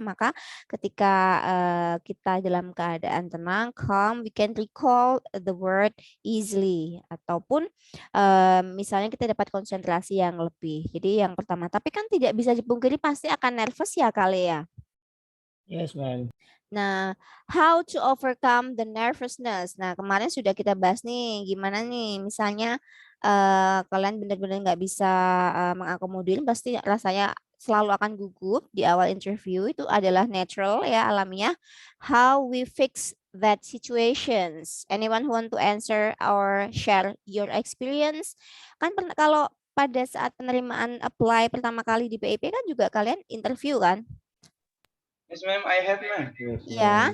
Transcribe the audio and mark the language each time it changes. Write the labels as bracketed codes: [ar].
[id] Maka ketika kita dalam keadaan tenang, [en] calm, we can recall the word easily. [id] Ataupun misalnya kita dapat konsentrasi yang lebih. Jadi yang pertama, tapi kan tidak bisa dipungkiri pasti akan nervous ya kali ya. [en] Yes, ma'am. Nah, how to overcome the nervousness. [id] Nah, kemarin sudah kita bahas nih, gimana nih, misalnya kalian benar-benar nggak bisa mengakomodir, pasti rasanya selalu akan gugup di awal interview, itu adalah natural ya, alamiah. [en] How we fix that situations? Anyone who want to answer or share your experience? [id] Kan kalau pada saat penerimaan apply pertama kali di PIP kan juga kalian interview kan? [en] Yes, ma'am. I have, ma'am. Yes, Yeah.